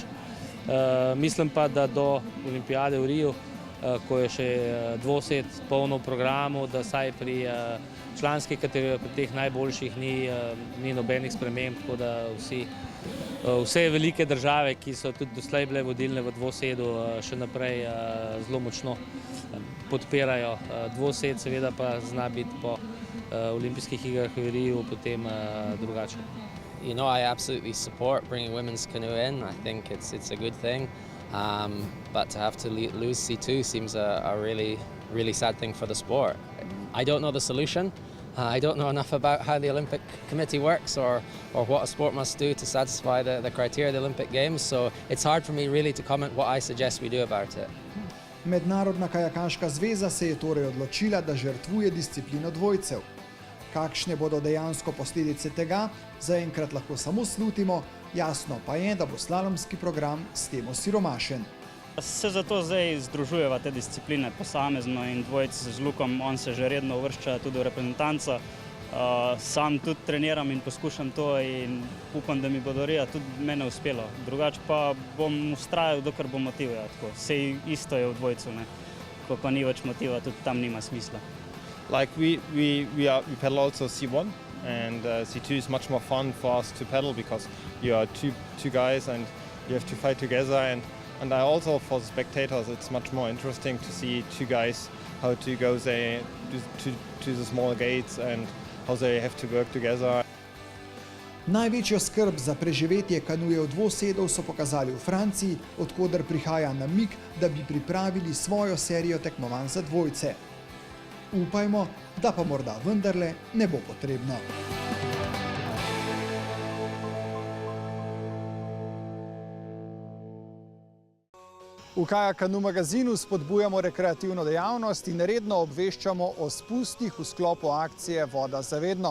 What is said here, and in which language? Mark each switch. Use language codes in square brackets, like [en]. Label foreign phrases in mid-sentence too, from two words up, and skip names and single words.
[sl] Mislim pa, da do olimpijade v Riju, ko je še dvosed polno v programu, da saj pri članskih kategorijah, pri teh najboljših ni nobenih sprememb, tako da vsi vse velike države, ki so tudi doslej bile vodilne v dvosedu, še naprej zelo močno podpirajo dvosed, seveda pa zna biti po olimpijskih igrah v Riju potem drugače. [en] You know, I absolutely support bringing women's canoe in. I think it's a good thing. But to have to lose C2 seems a really sad thing for the sport. I don't know the solution. I don't know enough about how the Olympic Committee works or what a sport must do to satisfy the criteria of the Olympic Games. So it's hard for me really to comment what I suggest we do about it. [sl] Mednarodna kajakaška zveza se je torej odločila, da žrtvuje disciplino dvojcev. Kakšne bodo dejansko posledice tega, zaenkrat lahko samo slutimo, jasno pa je, da bo slalomski program s tem osiromašen. Se zato zdaj združujeva te discipline posamezno in dvojec z Lukom, on se že redno uvršča tudi v reprezentanco. Sam tudi treniram in poskušam to in upam, da mi bo do Rija tudi mene uspelo. Drugače pa bom vztrajal, dokler bo motiv. Sej isto je v dvojcu, ne. Ko pa ni več motiva, tudi tam nima smisla. [en] Like we pedal also C1 and C2 is much more fun for us to pedal because you are two guys and you have to fight together and I also for the spectators it's much more interesting to see two guys how to go to the small gates and how they have to work together. [sl] Največjo skrb za preživetje kanujev dvosedov so pokazali v Franciji, od koder prihaja namig, da bi pripravili svojo serijo tekmovanj za dvojce. Upajmo, da pa morda vendarle ne bo potrebno. V Kaja Kanu magazinu spodbujamo rekreativno dejavnost in redno obveščamo o spustih v sklopu akcije Voda za vedno.